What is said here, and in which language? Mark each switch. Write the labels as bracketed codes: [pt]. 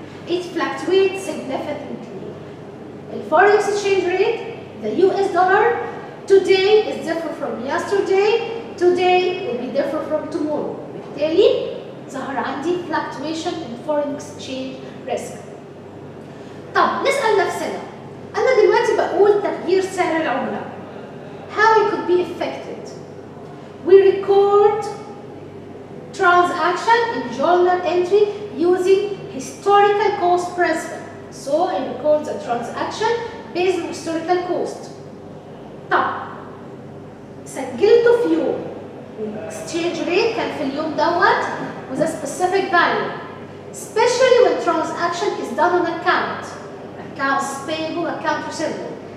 [en] It fluctuates significantly. The foreign exchange rate, the US dollar, today is different from yesterday, today will be different from tomorrow. [ar] بالتالي ظهر عندي [en] fluctuation in foreign exchange risk. [ar] طب نسأل نفسنا، أنا دلوقتي بقول تغيير سعر العملة. [en] How it could be affected? We record transaction in journal entry using historical cost principle. So I record the transaction based on historical cost. [ar] طب سجلته في يوم [en] exchange rate [ar] كان في اليوم دوت [en] with a specific value, especially when transaction is done on accounts payable, account receivable.